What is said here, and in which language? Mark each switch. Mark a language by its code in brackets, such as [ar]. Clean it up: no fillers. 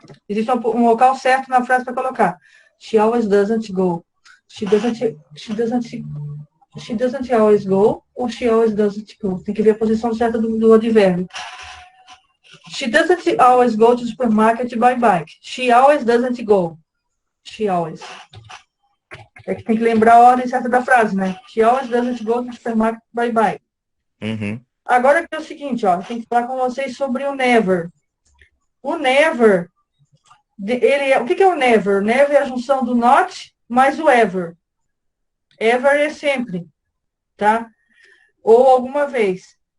[pt] Existe um local certo na frase para colocar. [en] She always doesn't go. She doesn't She doesn't always go ou she always doesn't go. [pt] Tem que ver a posição certa do advérbio. [en] She doesn't always go to the supermarket by bike. She always doesn't go. She always. [pt] É que tem que lembrar a ordem certa da frase, né? [en] She always doesn't go to the supermarket by bike. Uhum. [pt] Agora que é o seguinte, ó, tem que falar com vocês sobre o never. O never, o que é o never? O never é a junção do not mais o ever. Ever é sempre, tá? Ou alguma vez.